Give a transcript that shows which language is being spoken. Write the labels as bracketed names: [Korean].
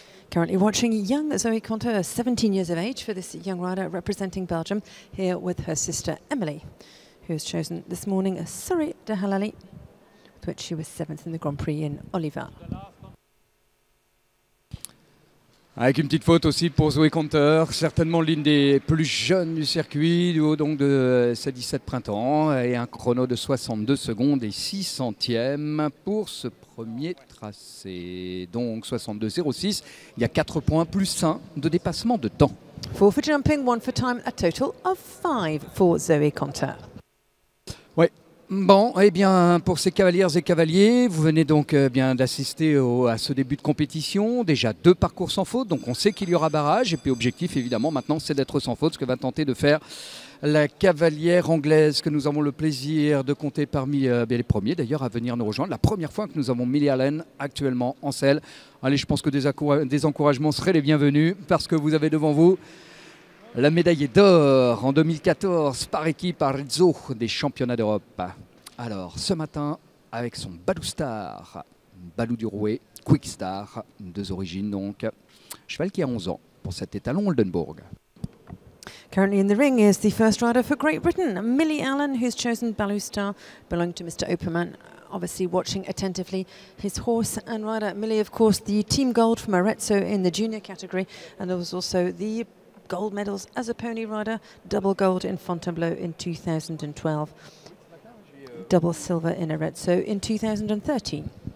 [English] Currently watching young Zoe Conter, 17 years of age, for this young rider representing Belgium, here with her sister Emily, who has chosen this morning a Surrey de Halali, with which she was 7th in the Grand Prix in Oliva. [French] Avec une petite faute aussi pour Zoe Conter, certainement l'une des plus jeunes du circuit, du haut donc de ses 17 printemps, et un chrono de 62 secondes et 6 centièmes pour ce premier tracé. Donc 62,06, il y a 4 points plus 1 de dépassement de temps. [English] 4 for jumping, 1 for time, a total of 5 for Zoe Conter. [French] Oui. Bon, eh bien, pour ces cavalières et cavaliers, vous venez donc bien d'assister à ce début de compétition. Déjà 2 parcours sans faute, donc on sait qu'il y aura barrage. Et puis objectif, évidemment, maintenant, c'est d'être sans faute, ce que va tenter de faire la cavalière anglaise que nous avons le plaisir de compter parmi les premiers, d'ailleurs, à venir nous rejoindre. La première fois que nous avons Millie Allen actuellement en selle. Allez, je pense que des encouragements seraient les bienvenus parce que vous avez devant vous la médaille d'or en 2014 par équipe à Rizzo des championnats d'Europe. Alors ce matin avec son Balou Star, Balou du Rouet, Quick Star, 2 origines donc. Cheval qui a 11 ans pour cet étalon Oldenburg. [English] Currently in the ring is the first rider for Great Britain, Millie Allen, who's chosen Baloo Star, belonging to Mr. Opperman. Obviously watching attentively his horse and rider. Millie, of course, the team gold from Arezzo in the junior category, and there was also the gold medals as a pony rider, double gold in Fontainebleau in 2012, double silver in Arezzo in 2013.